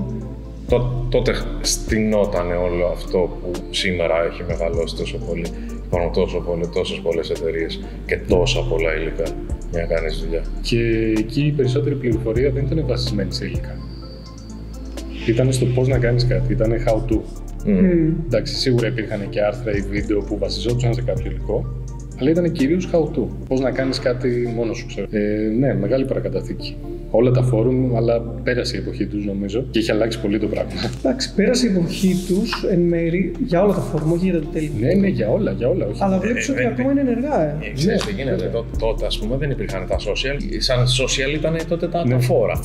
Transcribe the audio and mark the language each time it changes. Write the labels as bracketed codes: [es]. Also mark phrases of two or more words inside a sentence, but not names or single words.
[el] Τότε στηνότανε όλο αυτό που σήμερα έχει μεγαλώσει τόσο πολύ. Υπάρχουν τόσες πολλές εταιρείες και τόσα πολλά υλικά για να κάνεις δουλειά. Και εκεί η περισσότερη πληροφορία δεν ήταν βασισμένη σε υλικά. Ήταν στο πώς να κάνεις κάτι, ήταν [en] how to. [el] Εντάξει, σίγουρα υπήρχαν και άρθρα ή βίντεο που βασιζόντουσαν σε κάποιο υλικό, αλλά ήταν κυρίως [en] how to. [el] Πώς να κάνεις κάτι μόνος σου, ξέρω. Ναι, μεγάλη παρακαταθήκη. Όλα τα φόρουμ, αλλά πέρασε η εποχή τους νομίζω και έχει αλλάξει πολύ το πράγμα. Εντάξει, πέρασε η εποχή τους εν μέρη για όλα τα φόρουμ, όχι για τα detailing. Ναι, για όλα. Όχι. Αλλά βλέπεις ότι ακόμα είναι ενεργά. Ξέρεις τι γίνεται, τότε ας πούμε δεν υπήρχαν τα social. Σαν social ήταν τότε τα φόρα.